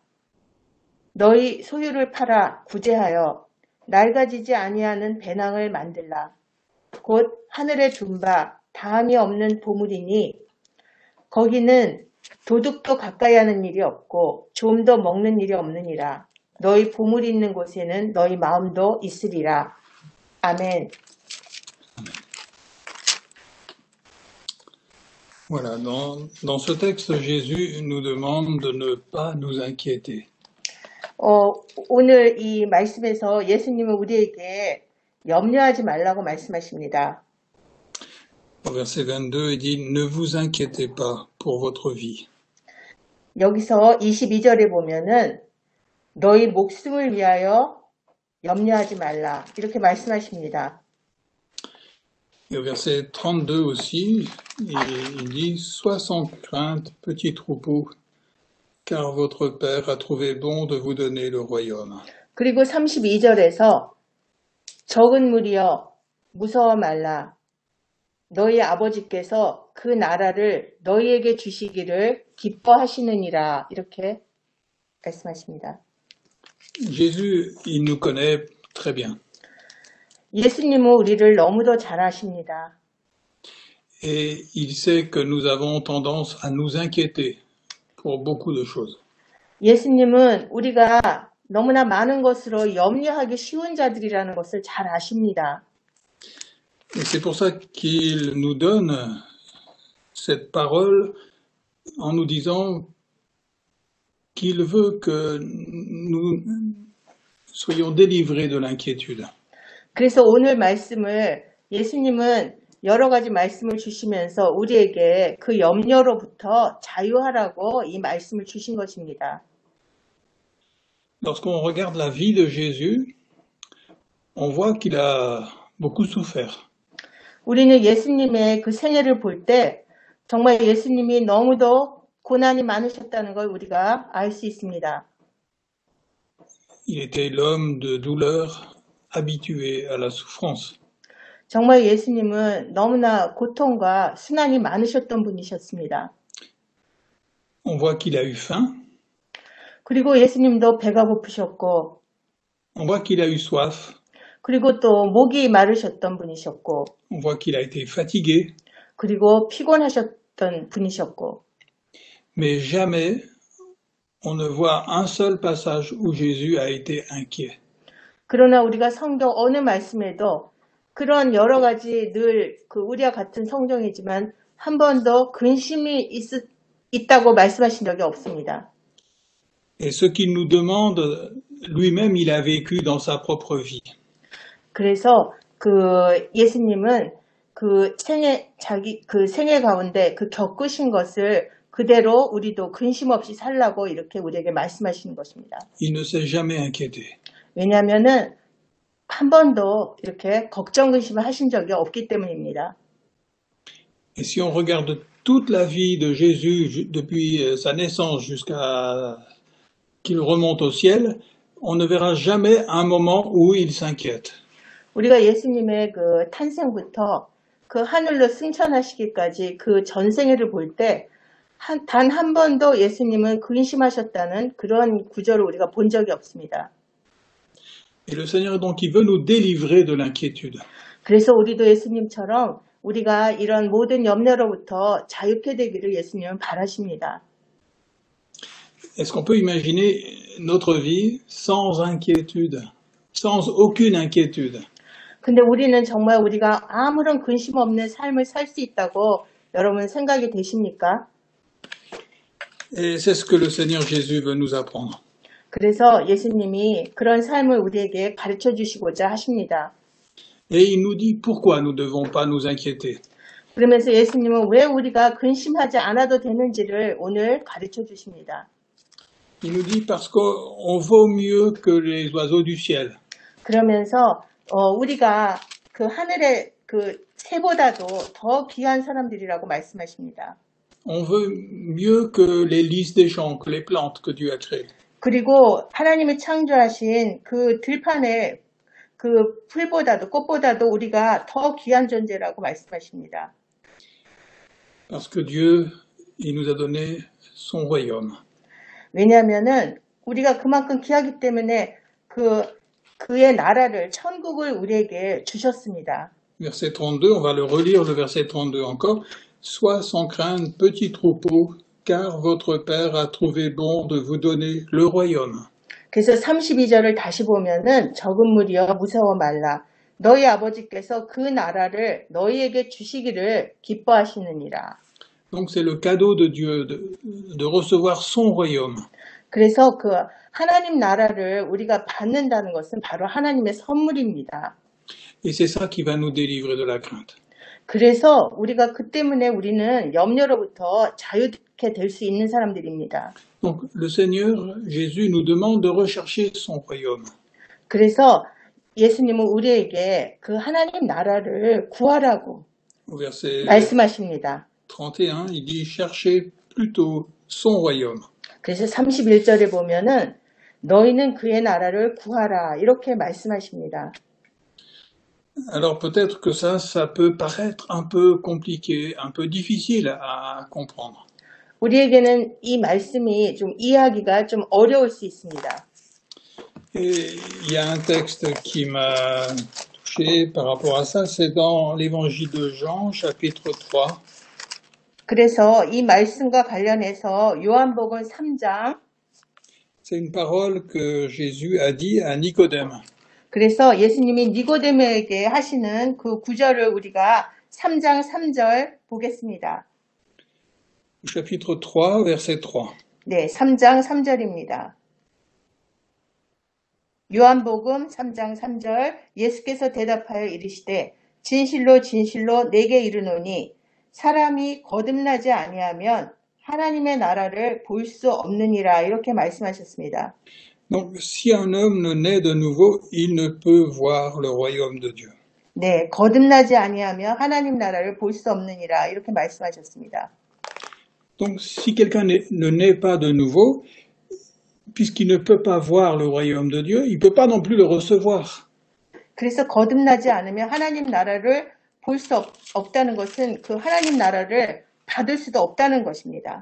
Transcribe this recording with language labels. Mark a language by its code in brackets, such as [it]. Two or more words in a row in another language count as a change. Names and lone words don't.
[ko] 너희 소유를 팔아 구제하여 낡아지지 아니하는 배낭을 만들라. 곧 하늘에 둔 바 다함이 없는 보물이니 거기는 도둑도 가까이 하는 일이 없고 좀도 먹는 일이 없느니라. 너희 보물이 있는 곳에는 너희 마음도 있으리라. 아멘. [fr] Voilà, dans ce texte, Jésus nous demande de ne pas nous inquiéter. [ko] 오늘 이 말씀에서 예수님은 우리에게 염려하지 말라고 말씀하십니다. [fr] Au verset 22, il dit « Ne vous inquiétez pas pour votre vie ». [ko] 여기서 22절에 보면은 너희 목숨을 위하여 염려하지 말라 이렇게 말씀하십니다. [fr] Et au verset 32 aussi, il dit « Sois sans crainte, petit troupeau, car votre Père a trouvé bon de vous donner le royaume. » [ko] 그리고 32절에서 적은 무리여 무서워 말라. 너희 아버지께서 그 나라를 너희에게 주시기를 기뻐하시느니라 이렇게 말씀하십니다. [fr] Jésus, il nous connaît très bien. [ko] 예수님은 우리를 너무도 잘 아십니다. [fr] Et il sait que nous avons tendance à nous inquiéter pour beaucoup de choses. [ko] 예수님은 우리가 너무나 많은 것으로 염려하기 쉬운 자들이라는 것을 잘 아십니다. [fr] Et c'est pour ça qu'il nous donne cette parole en nous disant qu'il veut que nous soyons délivrés de l'inquiétude. [ko] 그래서 오늘 말씀을 예수님은 여러 가지 말씀을 주시면서 우리에게 그 염려로부터 자유하라고 이 말씀을 주신 것입니다. [fr] Lorsqu'on regarde la vie de Jésus, on voit qu'il a beaucoup souffert. [ko] 우리는 예수님의 그 생애를 볼 때 정말 예수님이 너무도 고난이 많으셨다는 걸 우리가 알 수 있습니다. [fr] Il était l'homme de douleur, habitué à la souffrance. [ko] 정말 예수님은 너무나 고통과 순환이 많으셨던 분이셨습니다. [fr] On voit qu'il a eu faim, [ko] 그리고 예수님도 배가 고프셨고, [fr] on voit qu'il a eu soif, [ko] 그리고 또 목이 마르셨던 분이셨고, [fr] on voit qu'il a été fatigué, [ko] 그리고 피곤하셨던 분이셨고, [fr] mais jamais on ne voit un seul passage où Jésus a été inquiet. [ko] 그러나 우리가 성경 어느 말씀에도 그런 여러 가지 늘 그 우리와 같은 성경이지만 한 번도 근심이 있다고 말씀하신 적이 없습니다. [fr] Et ce qu'il nous demande, lui-même, il a vécu dans sa propre vie. [ko] 그래서 그 예수님은 그 생애 가운데 그 겪으신 것을 그대로 우리도 근심 없이 살라고 이렇게 우리에게 말씀하시는 것입니다. [fr] Il ne s'est jamais inquiété. [ko] 왜냐하면은 한 번도 이렇게 걱정 근심을 하신 적이 없기 때문입니다. [fr] Et si on regarde toute la vie de Jésus depuis sa naissance jusqu'à qu'il remonte au ciel, on ne verra jamais un moment où il s'inquiète. [ko] 우리가 예수님의 그 탄생부터 그 하늘로 승천하시기까지 그 전생애를 볼 때 단 한 번도 예수님은 근심하셨다는 그런 구절을 우리가 본 적이 없습니다. [fr] Et le Seigneur, donc, il veut nous délivrer de l'inquiétude. [ko] 그래서 우리도 예수님처럼 우리가 이런 모든 염려로부터 자유케 되기를 예수님은 바라십니다. [fr] Est-ce qu'on peut imaginer notre vie sans inquiétude, sans aucune inquiétude? [ko] 근데 우리는 정말 우리가 아무런 근심 없는 삶을 살 수 있다고 여러분 생각이 되십니까? [fr] Et c'est ce que le Seigneur Jésus veut nous apprendre. [ko] 그래서 예수님이 그런 삶을 우리에게 가르쳐 주시고자 하십니다. [fr] Et il nous dit pourquoi nous ne devons pas nous inquiéter. [ko] 그러면서 예수님은 왜 우리가 근심하지 않아도 되는지를 오늘 가르쳐 주십니다. [fr] Il nous dit parce qu'on vaut mieux que les oiseaux du ciel. [ko] 그러면서 우리가 그 하늘의 그 새보다도 더 귀한 사람들이라고 말씀하십니다. [fr] On veut mieux que les lys des champs, que les plantes que Dieu a créées. [ko] 그리고 하나님이 창조하신 그 들판의 그 풀보다도 꽃보다도 우리가 더 귀한 존재라고 말씀하십니다. [fr] Parce que Dieu, il nous a donné son royaume. [ko] 왜냐하면은 우리가 그만큼 귀하기 때문에 그의 나라를 천국을 우리에게 주셨습니다. [fr] Verset 32, on va le relire, le verset 32 encore. Sois sans crainte, petit troupeau, car votre Père a trouvé bon de vous donner le royaume. [ko] 그래서 32절을 다시 보면은 적은 무리여 무서워 말라. 너희 아버지께서 그 나라를 너희에게 주시기를 기뻐하시느니라. [fr] Donc c'est le cadeau de Dieu de recevoir son royaume. [ko] 그래서 그 하나님 나라를 우리가 받는다는 것은 바로 하나님의 선물입니다. [fr] Et c'est ça qui va nous délivrer de la crainte. [ko] 그래서 우리가 그 때문에 우리는 염려로부터 자유케 될 수 있는 사람들입니다. [fr] Donc le Seigneur Jésus nous demande de rechercher son royaume. [ko] 그래서 예수님은 우리에게 그 하나님 나라를 구하라고 [fr] Au verset [ko] 말씀하십니다. [fr] 31, il dit cherchez plutôt son royaume. [ko] 그래서 31절에 보면은 너희는 그의 나라를 구하라 이렇게 말씀하십니다. [fr] Alors peut-être que ça peut paraître un peu compliqué, un peu difficile à comprendre. [ko] 우리에게는 이 말씀이 좀 이해하기가 좀 어려울 수 있습니다. [fr] Et il y a un texte qui m'a touché par rapport à ça, c'est dans l'évangile de Jean, chapitre 3. [ko] 그래서 이 말씀과 관련해서 요한복음 3장 [fr] C'est une parole que Jésus a dit à Nicodème. [ko] 그래서 예수님이 니고데모에게 하시는 그 구절을 우리가 3장 3절 보겠습니다. [fr] Chapitre 3, verset 3. [ko] 네, 3장 3절입니다. 요한복음 3장 3절 예수께서 대답하여 이르시되 진실로 진실로 내게 이르노니 사람이 거듭나지 아니하면 하나님의 나라를 볼 수 없느니라 이렇게 말씀하셨습니다. [fr] Donc, si un homme ne naît de nouveau, il ne peut voir le royaume de Dieu. [ko] 네, 거듭나지 아니하면 하나님 나라를 볼 수 없느니라 이렇게 말씀하셨습니다. [fr] Donc, si quelqu'un ne naît pas de nouveau, puisqu'il ne peut pas voir le royaume de Dieu, il ne peut pas non plus le recevoir. [ko] 그래서 거듭나지 않으면 하나님 나라를 볼 수 없다는 것은 그 하나님 나라를 받을 수도 없다는 것입니다.